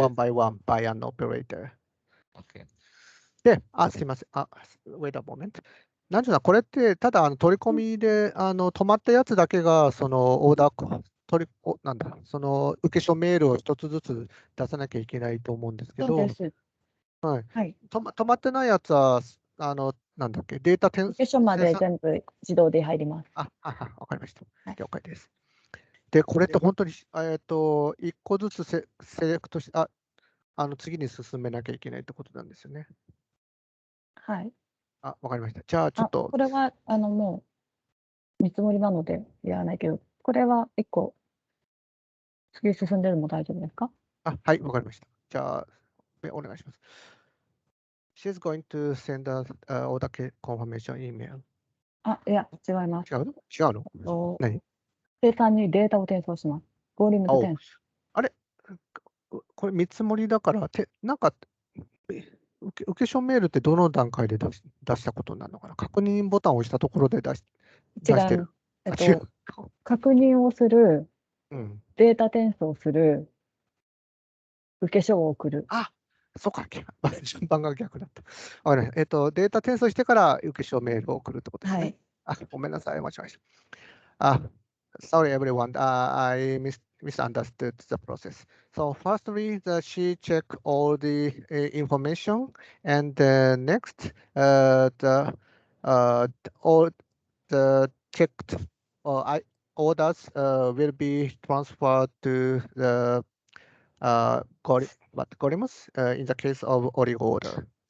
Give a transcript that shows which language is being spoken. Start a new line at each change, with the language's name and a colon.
English: one by one by an operator. Okay.
Japanese: で、すいません。
English: wait a moment.
Japanese: なんていうの、これって、ただ取り込みで止まったやつだけが、そのオーダー、その受け書メールを一つずつ出さなきゃいけないと思うんですけど、そうです。はい。はい。止まってないやつは、なんだっけ、データ転受け書まで全部自動で入ります。わかりました。はい了解です。で、これって本当に、一個ずつセレクトし、次に進めなきゃいけないってことなんですよね。はい。わかりました。じゃあ、ちょっとこ。れは、もう、見積もりなのでやらないけど、これは1個、次進んでるのも大丈夫ですか？はい、わかりました。じゃあ、お願いします。
English: She's going to send us order confirmation email.
Japanese: いや、違います。違うの何？生産にデータを転送します。ゴーリムズ転送。あれこれ見積もりだから、なんか、受け書メールってどの段階で出したことになるのかな？確認ボタンを押したところで出してる。違う。確認をする、データ転送する、受け書を送る。そうか、順番が逆だった。データ転送してから受け書メールを送るってことですね。ごめんなさい、間違えました。
English: Sorry everyone, I misunderstood the process. So firstly, she checked all the information, and next, all the checked orders will be transferred to the columns in the case of oligo order.